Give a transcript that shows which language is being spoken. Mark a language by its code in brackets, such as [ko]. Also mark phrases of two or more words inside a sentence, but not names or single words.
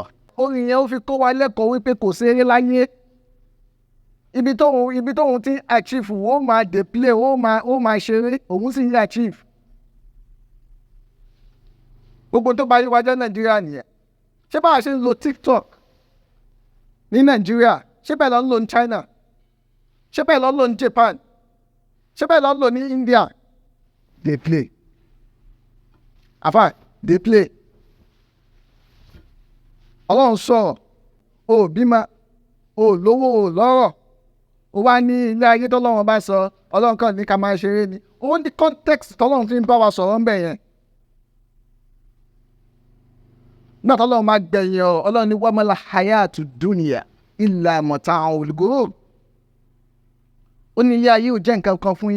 [yo] orin yẹn ó fi kọ́ wa lẹ́kọ̀ọ́ wípé kò ṣeré láyé ibi tóun ti achieve ó máa [pcm] dey play [yo] ó máa ṣeré òun sì ń achieve gbogbo tó bá yí wájọ́ Nàìjíríà nìyẹn ṣé báwa ṣe ń lo TikTok ní Nàìjíríà ṣé bẹ́ẹ̀ lọ ń lò ní China ṣé bẹ́ẹ̀ lọ ń lò ní Japan ṣé bẹ́ẹ̀ lọ ń lò ní India [pcm] dey play [yo] àfà [pcm] dey play [yo] ọlọ́run sọ̀rọ̀ o bímọ o lówó o lọ́rọ̀ o wá ní ilé ayé tọ́lọ́run bá sọ ọlọ́run kan ní ká máa ṣeré ni ó ní context tọ́lọ́run fi ń bá wa sọ̀rọ̀ ń bẹ̀ yẹn náà tọ́lọ́run máa gbẹ̀yìn ọ̀rọ̀ ọlọ́run ní [ar] وما الحياة الدنيا إلا متاع الغرور [yo] ó ní ilé ayé ò jẹ́ nǹkan kan fún